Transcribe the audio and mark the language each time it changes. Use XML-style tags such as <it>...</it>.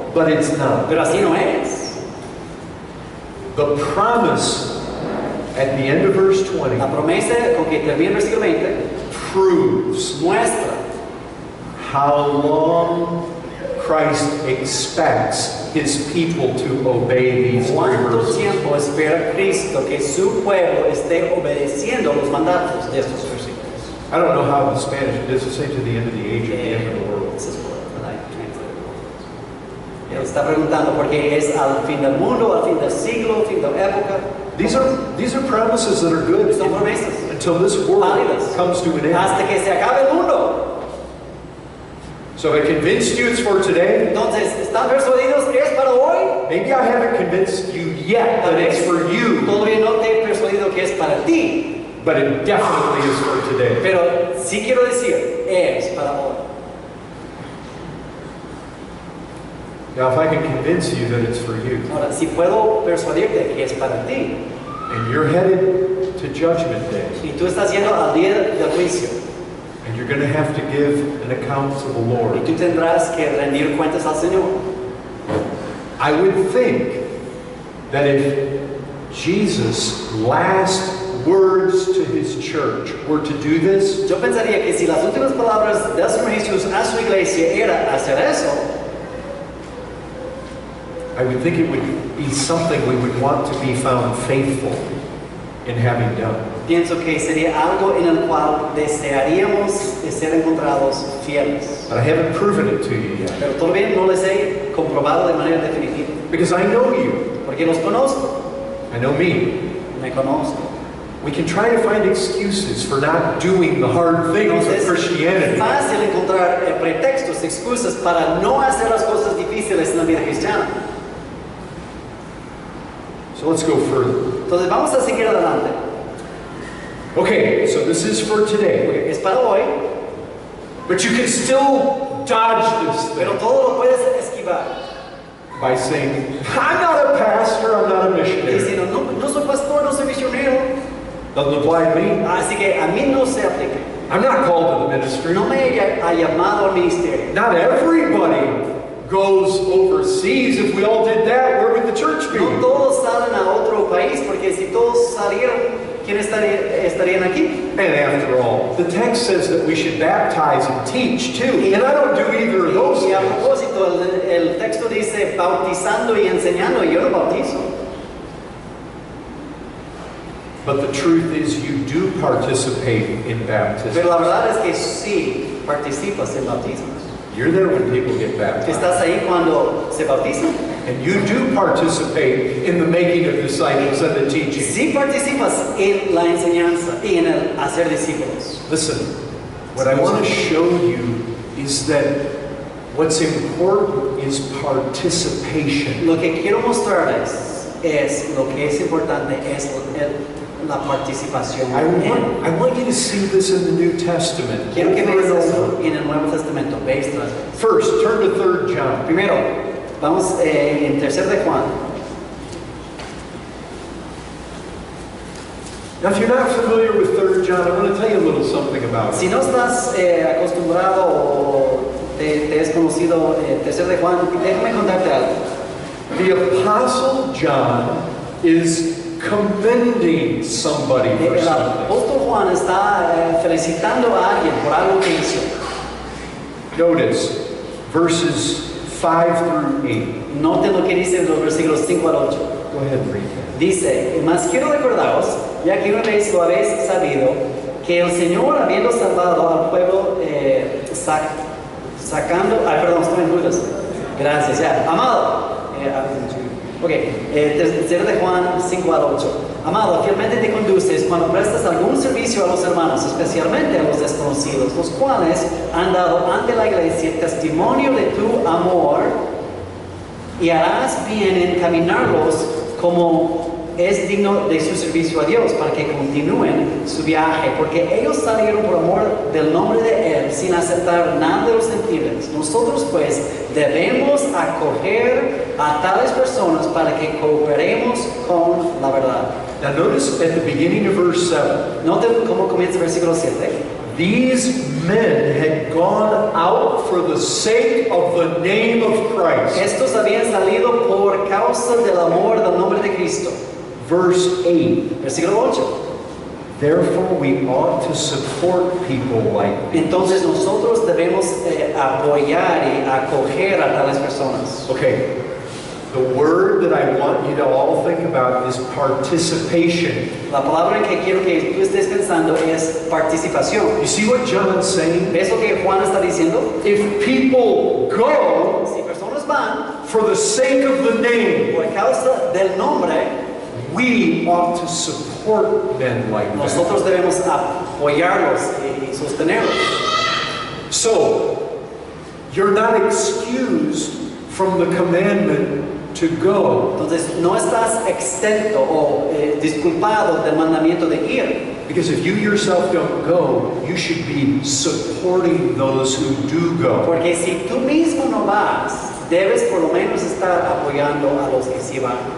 <en>But it's not.</en> <es>Pero así no es.</es> <en>The promise at the end of verse 20</en> <es>La promesa con que termina el versículo 20</es> <en>proves</en> <es>muestra</es> <en>how long Christ expects his people to obey these three</en> <es>cuánto</es> <en>verses.</en> <es>tiempo espera Cristo que su pueblo esté obedeciendo los mandatos de estos versículos.</es> <en>I don't know how in Spanish it does say to the end of the age or the end of the world. This is what I translated.</en> <es>Está preguntando porque es al fin del mundo, al fin del siglo, al fin de la época.</es> <en>These are promises that are good</en> <es>Son promesas</es> <en>until this world</en> <es>válidas</es> <en>comes to an end.</en> <es>hasta que se acabe el mundo.</es> <en>So if I convinced you it's for today,</en> <es>Entonces, ¿están persuadidos que es para hoy?</es> <en>maybe I haven't convinced you yet that it's for you,</en> <es>Todavía no te he persuadido que es para ti,</es> <en>but it definitely is for today.</en> <es>pero sí quiero decir, es para hoy.</es> <en>Now if I can convince you that it's for you,</en> <es>Ahora, si puedo persuadirte que es para ti,</es> <en>and you're headed to Judgment Day,</en> <es>y tú estás yendo al día del juicio,</es> <en>and you're going to have to give an account to the</en> <es>y</es> <en>Lord,</en> <es>tú tendrás que rendir cuentas al Señor,</es> <en>I would think that if Jesus' last words to his church were to do this,</en> <es>yo pensaría que si las últimas palabras del Señor Jesús a su iglesia era hacer eso,</es> <en>I would think it would be something we would want to be found faithful in having done.</en> <es>pienso que sería algo en el cual desearíamos ser encontrados fieles.</es> <en>But I haven't proven it to you yet.</en> <es>Pero todavía no les he comprobado de manera definitiva,</es> <en>Because I know you.</en> <es>porque los conozco,</es> <en>I know me.</en> <es>me conozco.</es> <en>We can try to find excuses for not doing the hard things of</en> <es>Entonces, es</es> <en>Christianity.</en> <es>fácil encontrar pretextos, excusas para no hacer las cosas difíciles en la vida cristiana.</es> <en>So let's go further.</en> <es>Entonces vamos a seguir adelante.</es> <en>Okay, so this is for today.</en> <es>Es para hoy,</es> <en>But you can still dodge this</en> <es>pero</es> <en>thing</en> <es>todo lo puedes esquivar.</es> <en>by saying, I'm not a pastor, I'm not a</en> <es>Y</es> <en>missionary.</en> <es>diciendo, no soy pastor, no soy misionero,</es> <en>Doesn't apply to me.</en> <es>así que a mí no se aplica.</es> <en>I'm not called to the ministry.</en> <es>No me ha llamado al ministerio.</es> <en>Not everybody goes overseas. If we all did that, where would the church be?</en> <es>No todos salen a otro país, porque si todos salieran, ¿quién estarían aquí?</es> <en>And after all, the text says that we should baptize and teach too. And I don't do either of those</en> <es>Y a</es> <en>things.</en> <es>propósito, el texto dice bautizando y enseñando, y yo no bautizo.</es> <en>But the truth is you do participate in baptism.</en> <es>Pero la verdad es que sí participas en bautismos.</es> <en>You're there when people get baptized.</en> <es>Estás ahí cuando se bautizan.</es> <en>And you do participate in the making of disciples and the teaching.</en> <es>Sí participas en la enseñanza y en el hacer discípulos.</es> <en>Listen, what I want to show you is that what's important is participation.</en> <es>Lo que quiero mostrarles es lo que es importante, es la participación.</es> <en>I want you to see this in the New Testament.</en> <es>Quiero que</es> <en>over</en> <es>veas</es> <en>and</en> <es>eso</es> <en>over.</en> <es>en el Nuevo Testamento. Veis tras vez.</es> <en>First, turn to 3 John.</en> <es>Primero, vamos en 3 de Juan.</es> <en>Now, if you're not familiar with 3 John, I want to tell you a little something about it.</en> <es>Si no estás acostumbrado o te es conocido 3 de Juan, déjame contarte algo.</es> <en>The Apostle John is commending somebody for</en> <es>El</es> <en>something.</en> <es>apóstol Juan está felicitando a alguien por algo que hizo.</es> <en>Notice verses 5 through 8.</en> <es>Noten lo que dice en los versículos 5 al 8.</es> <en>Go ahead and read that.</en> <es>Dice, mas quiero recordaros, ya que una vez lo habéis sabido, que el Señor, habiendo salvado al pueblo, sacando... perdón, estoy en dudas. Gracias, ya. Amado. Ok, 3 de Juan 5 al 8. Amado, fielmente te conduces cuando prestas algún servicio a los hermanos, especialmente a los desconocidos, los cuales han dado ante la iglesia testimonio de tu amor, y harás bien en encaminarlos como es digno de su servicio a Dios para que continúen su viaje, porque ellos salieron por amor del nombre de Él sin aceptar nada de los gentiles. Nosotros pues debemos acoger a tales personas para que cooperemos con la verdad.</es> <en>Now notice at the beginning of verse 7,</en> <es>Noten cómo comienza el versículo 7.</es> <en>these men had gone out for the sake of the name of Christ.</en> <es>Estos habían salido por causa del amor del nombre de Cristo.</es> <en>Verse 8,</en> <es>Versículo 8.</es> <en>therefore we ought to support people like these.</en> <es>Entonces nosotros debemos apoyar y acoger a tales personas.</es> <en>Okay, the word that I want you to all think about is participation.</en> <es>La palabra en que quiero que tú estés pensando es participación.</es> <en>You see what John's saying?</en> <es>¿Ves lo que Juan está diciendo?</es> <en>If people go</en> <es>Si personas van</es> <en>for the sake of the name,</en> <es>por causa del nombre,</es> <en>we ought to support men like that.</en> <es>nosotros debemos apoyarlos y sostenerlos.</es> <en>So, you're not excused from the commandment to go,</en> <es>Entonces no estás exento o disculpado del mandamiento de ir.</es> <en>because if you yourself don't go, you should be supporting those who do go.</en> <es>Porque si tú mismo no vas, debes por lo menos estar apoyando a los que sí van.</es>